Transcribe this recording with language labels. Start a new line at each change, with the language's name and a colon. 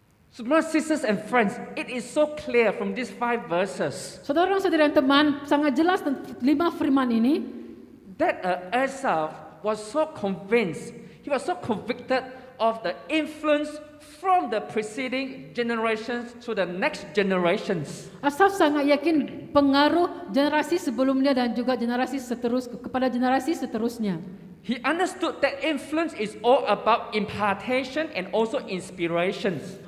English: So, brothers, sisters, and friends, it is so clear from these 5 verses
Malay: Saudara-saudara dan teman, sangat jelas 5 firman ini
English: that Esau was so convinced, he was so convicted of the influence from the preceding generations to the next generations.
Malay: Asaf sangat yakin pengaruh generasi sebelumnya dan juga generasi kepada generasi seterusnya.
English: He understood that influence is all about impartation and also inspirations.